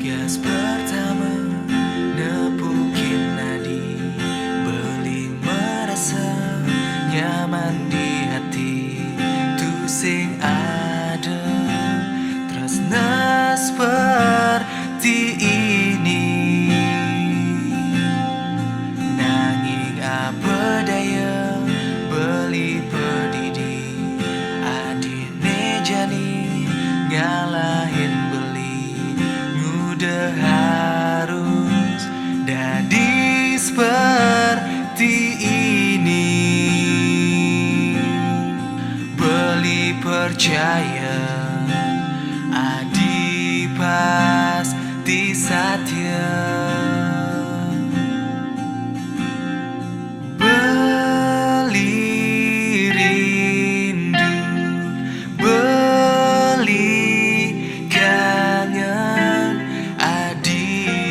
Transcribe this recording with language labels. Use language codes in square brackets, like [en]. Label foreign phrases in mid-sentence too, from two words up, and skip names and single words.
[ban] pertama nepukin nadi, beli merasa nyaman di hati. Tu sing ada tresna [id] seperti ini, [ban] nanging apa daya beli pedidi, adine jani ngalahin beli, ngudah harus dadi [id] seperti ini. [ban] Beli percaya adi pasti satya, beli rindu, beli kangen adi.